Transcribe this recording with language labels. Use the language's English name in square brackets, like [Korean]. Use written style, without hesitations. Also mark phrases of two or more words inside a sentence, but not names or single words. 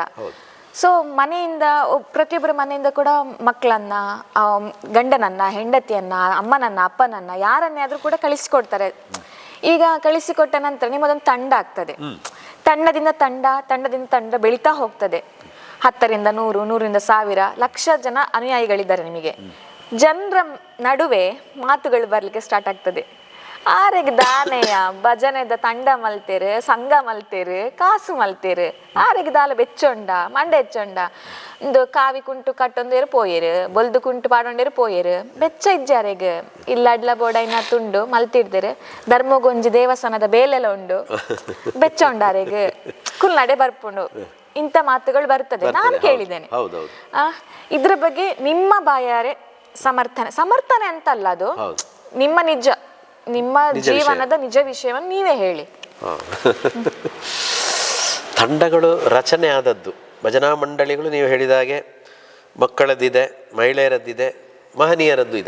[Kannada] ಸೊ ಮನೆಯಿಂದ ಪ್ರತಿಯೊಬ್ಬರ ಮನೆಯಿಂದ ಕೂಡ ಮಕ್ಕಳನ್ನ, ಗಂಡನನ್ನ, ಹೆಂಡತಿಯನ್ನ, ಅಮ್ಮನನ್ನ, ಅಪ್ಪನನ್ನ, ಯಾರನ್ನೇ ಆದ್ರೂ ಕೂಡ ಕಳಿಸಿಕೊಡ್ತಾರೆ. ಈಗ ಕಳಿಸಿಕೊಟ್ಟ ನಂತರ ನಿಮ್ಮದೊಂದು ತಂಡ ಆಗ್ತದೆ. ತಂಡದಿಂದ ತಂಡ ಬೆಳೀತಾ ಹೋಗ್ತದೆ. 10ರಿಂದ 100, 100ರಿಂದ 1000, ಲಕ್ಷ ಜನ ಅನುಯಾಯಿಗಳಿದ್ದಾರೆ ನಿಮಗೆ. ಜನರ ನಡುವೆ ಮಾತುಗಳು ಬರ್ಲಿಕ್ಕೆ ಸ್ಟಾರ್ಟ್ ಆಗ್ತದೆ. [Tulu] ಆರೆಗೆ ದಾನೆಯ ಭಜನೆದ ತಂಡ ಮಲ್ತೇರು, ಸಂಘ ಮಲ್ತೇರು, ಕಾಸು ಮಲ್ತೇರು, ಆರೆಗೆ ದಾಲ ಬೆಚ್ಚೊಂಡ ಮಂಡೆ ಹೆಚ್ಚೊಂಡ ಒಂದು ಕಾವಿ ಕುಂಟು ಕಟ್ಟೊಂದೇರು ಪೋಯೇರು, ಬೊಲ್ದು ಕುಂಟು ಪಾಡೊಂಡೇರು ಪೋಯೇರು, ಬೆಚ್ಚ ಇಜ್ಜಾರೆಗೆ ಇಲ್ಲ ಅಡ್ಲ ಬೋಡೈನ ತುಂಡು ಮಲ್ತಿಡ್ದೇರು, ಧರ್ಮಗೊಂಜಿ ದೇವಸ್ಥಾನದ ಬೇಲೆಲ್ಲ ಉಂಡು ಬೆಚ್ಚೊಂಡಾರೆಗೆ ಕುಲ್ನಡೆ ಬರ್ಪುಂಡು. [Kannada] ಇಂಥ ಮಾತುಗಳು ಬರ್ತದೆ, ನಾನು ಕೇಳಿದ್ದೇನೆ. ಇದ್ರ ಬಗ್ಗೆ ನಿಮ್ಮ ಬಾಯಾರೆ ಸಮರ್ಥನೆ ಅಂತಲ್ಲ, ಅದು ನಿಮ್ಮ ಜೀವನದ ನಿಜ ವಿಷಯವನ್ನು ನೀವೇ ಹೇಳಿ. ತಂಡಗಳು ರಚನೆ ಆದದ್ದು ಭಜನಾ ಮಂಡಳಿಗಳು ನೀವು ಹೇಳಿದ ಹಾಗೆ ಮಕ್ಕಳದ್ದಿದೆ, ಮಹಿಳೆಯರದ್ದಿದೆ, ಮಹನೀಯರದ್ದು ಇದೆ.